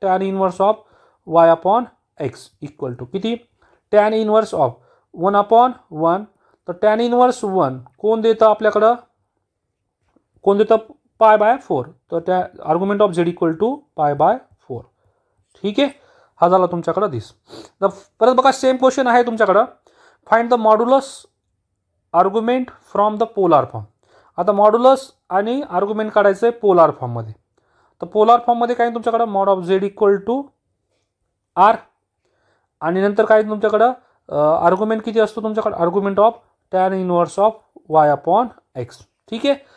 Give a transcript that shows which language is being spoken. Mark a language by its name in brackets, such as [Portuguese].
[English] tan inverse of y upon x equal to [Marathi] किती [English] Tan inverse of 1 upon 1. [Marathi] तर tan inverse 1 कोण देतं आपल्याकडं कोण देतं π/4. तर त्या [English] argument of z equal to [Marathi] π/4. ठीक आहे. हा झाला तुमच्याकडं दिस. तर परत बघा सेम क्वेश्चन आहे तुमच्याकडं. [English] Find the modulus argument from the polar form. [Marathi] आता मॉड्युलस आणि आर्ग्युमेंट काढायचं आहे पोलार फॉर्ममध्ये. तर पोलार फॉर्ममध्ये काय तुमच्याकडं [English] mod of z equal to r [Marathi] आणि नंतर काय तुमच्याकडं आर्ग्युमेंट किती असतो तुमच्याकडं [English] Argument of tan inverse of y upon x. [Marathi] ठीक आहे.